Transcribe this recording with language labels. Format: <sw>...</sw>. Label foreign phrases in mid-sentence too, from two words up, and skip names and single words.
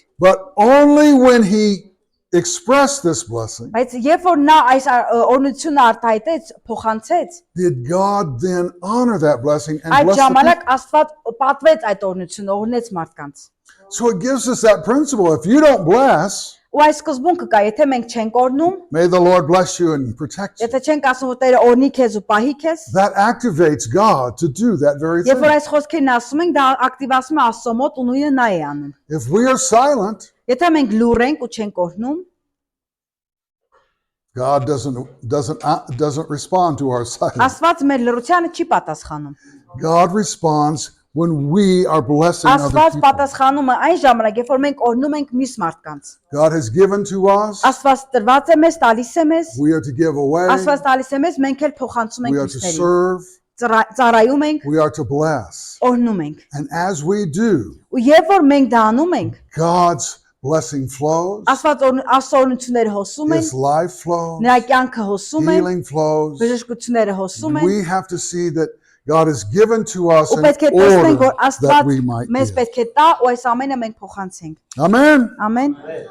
<en>But only when he expressed this blessing</en> <hy>Բայց երբ որ նա այս օրհնությունը արտահայտեց, փոխանցեց,</hy> <en>did God then honor that blessing and</en> <hy>այդ</hy> <en>bless the people.</en> <hy>ժամանակ Աստված պատվեց այդ օրհնությունը, օրհնեց մարդկանց։</hy> <en>So it gives us that principle. If you don't bless,</en> <hy>Ու այս սկզբունքը կա, եթե մենք չենք օրհնում,</hy> <en>may the Lord bless you and protect you.</en> <hy>եթե չենք ասում որ Տերը օրհնի քեզ ու պահի քեզ,</hy> <en>That activates God to do that very</en> <hy>երբ որ</hy> <en>thing.</en> <hy>այս խոսքերն ասում ենք, դա ակտիվացում է Աստծո մոտ ու նույնը նա է անում։</hy> <en>If we are silent,</en> <hy>Եթե մենք լուռ ենք ու չենք օրհնում,</hy> <en>God doesn't respond to our silence.</en> <hy>Աստված մեր լռությանը չի պատասխանում։</hy> <en>God responds when we are blessing other</en> <hy>Աստված</hy> <en>people.</en> <hy>պատասխանում է այն ժամանակ, երբ որ մենք օրհնում ենք մյուս մարդկանց։</hy> <en>God has given to us.</en> <hy>Աստված տրված է մեզ, տալիս է մեզ։</hy> <en>We are to give away.</en> <hy>Աստված տալիս է մեզ, մենք էլ փոխանցում</hy> <en>We</en> <hy>ենք</hy> <en>are to</en> <hy>մյուսներին։</hy> <en>serve.</en> <hy>Ծառայում ենք,</hy> <en>We are to bless.</en> <hy>օրհնում ենք։</hy> <en>And as we do,</en> <hy>Ու երբ որ մենք դա անում ենք,</hy> <en>God's blessing flows.</en> <hy>Աստված ասորությունները հոսում են,</hy> <en>His life flows.</en> <hy>նրա կյանքը հոսում են,</hy> <en>Healing flows.</en> <hy>բժշկությունները հոսում են։</hy> <en>We have to see that God has given to us</en> <hy>Ու</hy> <en>in</en> <hy>պետք է տեսնենք, որ</hy> <en>order that</en> <hy>Աստված</hy> <en>we might</en> <hy>մեզ</hy> <en>give.</en> <hy>պետք է տա ու այս ամենը մենք փոխանցենք։</hy> <en>Amen.</en> <hy>Ամեն։</hy>